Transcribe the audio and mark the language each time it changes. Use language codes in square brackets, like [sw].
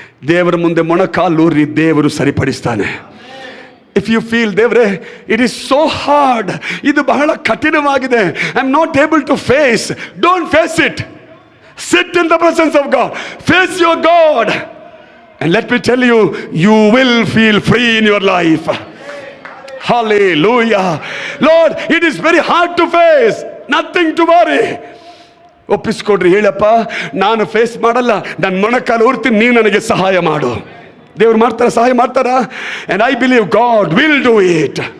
[kn] ದೇವರ ಮುಂದೆ ಮೊಣಕಾಲೂರಿ ದೇವರು ಸರಿಪಡಿಸ್ತಾನೆ. [en] if you feel, ದೇವರೇ, it is so hard, [kn] ಇದು ಬಹಳ ಕಠಿಣವಾಗಿದೆ, [en] I am not able to face, don't face it. Sit in the presence of God, face your God, and let me tell you, you will feel free in your life. Hallelujah. Lord, it is very hard to face, nothing to worry. [kn] ಒಪ್ಪಿಸ್ಕೊಡ್ರಿ, ಹೇಳಪ್ಪ, ನಾನು face ಮಾಡಲ್ಲ, ನನ್ನ ಮೊಣಕಾಲು ಊರ್ತೀನಿ, ನೀನು ನನಗೆ ಸಹಾಯ ಮಾಡು. ದೇವ್ರು ಮಾಡ್ತಾರ, ಸಹಾಯ ಮಾಡ್ತಾರ. [en] and I believe God will do it.